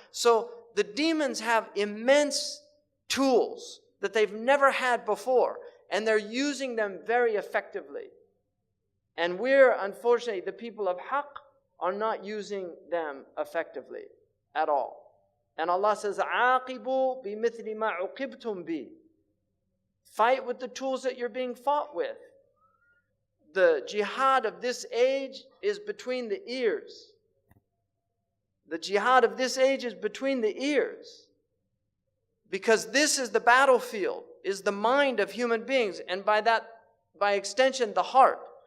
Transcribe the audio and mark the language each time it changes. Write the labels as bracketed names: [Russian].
[English] So the demons have immense tools that they've never had before, and they're using them very effectively. And we're, unfortunately, the people of haqq are not using them effectively at all. [Arabic] And Allah says, عَاقِبُوا بِمِثْلِ مَا عُقِبْتُمْ بِهِ. [English] Fight with the tools that you're being fought with. The jihad of this age is between the ears. The jihad of this age is between the ears. Because this is the battlefield, is the mind of human beings, and by extension, the heart.